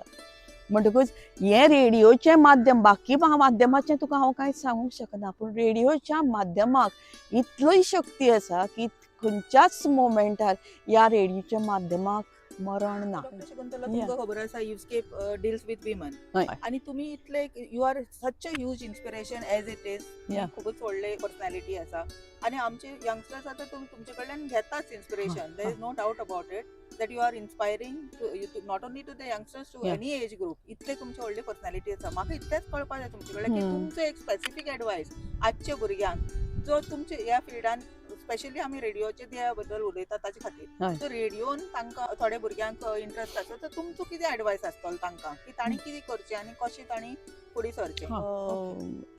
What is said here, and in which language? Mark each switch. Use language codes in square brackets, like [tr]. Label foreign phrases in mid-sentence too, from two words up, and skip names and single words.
[kok] म्हणटकूच हें रेडिओचें माध्यम, बाकी माध्यमाचें तुका हांव कांयच सांगूंक शकना, पूण रेडिओच्या माध्यमाक इतलोय शक्ती आसा की खंयच्याच मोमेंटार ह्या रेडिओच्या माध्यमाक मरण ना. डॉक्टर शकुंतला, तुमकां खबर आसा युस्केप [en] deals with women, [kok] हय. आनी तुमी इतले [en] you are such a huge inspiration as it is. [kok] खूबच व्हडले पर्सनॅलिटी आसा आनी आमचे यंगस्टर्स आतां तुमचे कडल्यान घेताच इन्स्पिरेशन. [en] there is no doubt about it that you are inspiring to not only to the youngsters, to any age group. [kok] इतले तुमचे व्हडले पर्सनॅलिटी आसा. म्हाका इतलेंच कळपाक जाय तुमचे कडल्यान की तुमचो एक [en] specific advice [kok] आजच्या भुरग्यांक जो तुमचे ह्या फिल्डान, स्पेशली आमी रेडिओचे त्या बद्दल उलयतात ताचे खातीर, सो रेडिओन तांकां थोड्या भुरग्यांक इंट्रस्ट आसा, तर तुमचो कितें एडवायस आसतलो तांकां की तांणी कितें करचें आनी कशें तांणी फुडें सरचें?